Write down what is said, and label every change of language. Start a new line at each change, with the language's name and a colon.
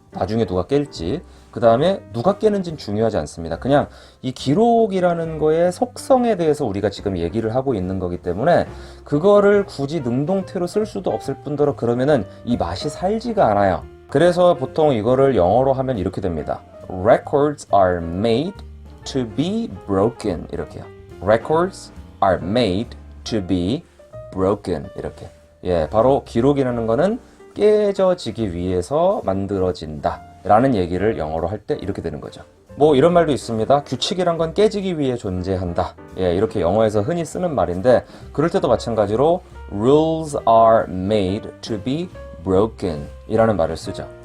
Korean: 나중에 누가 깰지. 그 다음에 누가 깨는지는 중요하지 않습니다. 그냥 이 기록이라는 거의 속성에 대해서 우리가 지금 얘기를 하고 있는 거기 때문에 그거를 굳이 능동태로 쓸 수도 없을 뿐더러 그러면은 이 맛이 살지가 않아요. 그래서 보통 이거를 영어로 하면 이렇게 됩니다.
English: Records are made to be broken.
Korean: 이렇게요.
English: Records are made to be broken.
Korean: 이렇게. 예, 바로 기록이라는 거는 깨져지기 위해서 만들어진다 라는 얘기를 영어로 할 때 이렇게 되는 거죠. 뭐 이런 말도 있습니다. 규칙이란 건 깨지기 위해 존재한다. 예, 이렇게 영어에서 흔히 쓰는 말인데 그럴 때도 마찬가지로
English: rules are made to be broken
Korean: 이라는 말을 쓰죠.